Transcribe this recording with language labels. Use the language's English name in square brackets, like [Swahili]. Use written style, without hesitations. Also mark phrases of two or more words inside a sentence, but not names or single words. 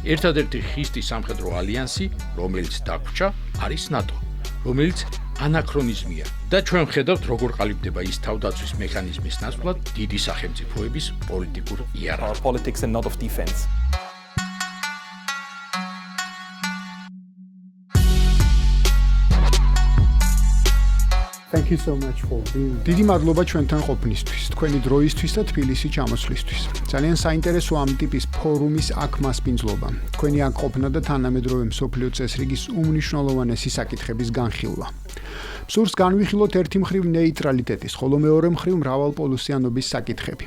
[Georgian] ერთადერთი ხისტი სამხედრო ალიანსი, რომელიც დაგვრჩა, არის ნატო, რომელიც ანაქრონიზმია და ჩვენ ვხედავთ, როგორ ყალიბდება ის თავდაცვის მექანიზმის ნაცვლად დიდი სახელმწიფოების პოლიტიკურ იარაღს. [English] Politics and not of defense. Thank you so much for being. [Georgian] დიდი მადლობა ჩვენთან ყოფნისთვის, თქვენი დროისთვის და თბილისში ჩამოსვლისთვის. ძალიან საინტერესოა ამ ტიპის ფორუმის აქ მასპინძლობა. თქვენი აქ ყოფნა და თანამედროვე მსოფლიო წესრიგის უმნიშვნელოვანესი საკითხების განხილვა. სურს განვიხილოთ ერთი მხრივ ნეიტრალიტეტის, ხოლო მეორე მხრივ მრავალპოლუსიანობის საკითხები.